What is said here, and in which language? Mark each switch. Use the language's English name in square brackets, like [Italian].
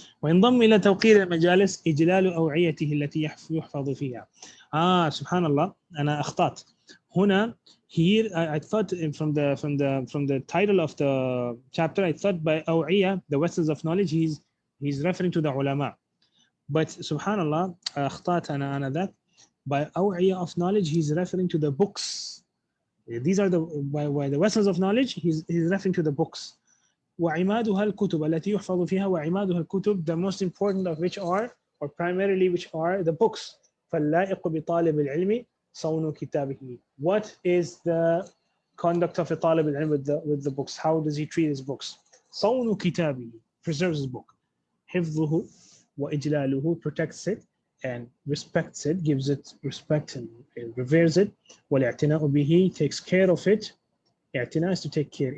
[Arabic] وينضم إلى توقير المجالس إجلال أوعيته التي يحفظ فيها. سبحان الله أنا أخطأت هنا. [English] Here I thought from the title of the chapter I thought by أوعية the vessels of knowledge he's referring to the ulama, but [Arabic] سبحان الله أخطأت أنا [English] that by أوعية of knowledge he's referring to the books. These are by the vessels of knowledge he's referring to the books. [Arabic] وعمادها الكتب التي يحفظ فيها. وعمادها الكتب, [English] the most important of which are or primarily which are the books. [Arabic] فاللائق بطالب العلم صون كتابه. [English] What is the conduct of a طالب العلم with the books? How does he treat his books? [Arabic] صون كتابه, [English] preserves his book. [Arabic] حفظه وإجلاله, [English] protects it and respects it, gives it respect and reveres it. [Arabic] والاعتناء به, [English] takes care of it. اعتناء is to take care.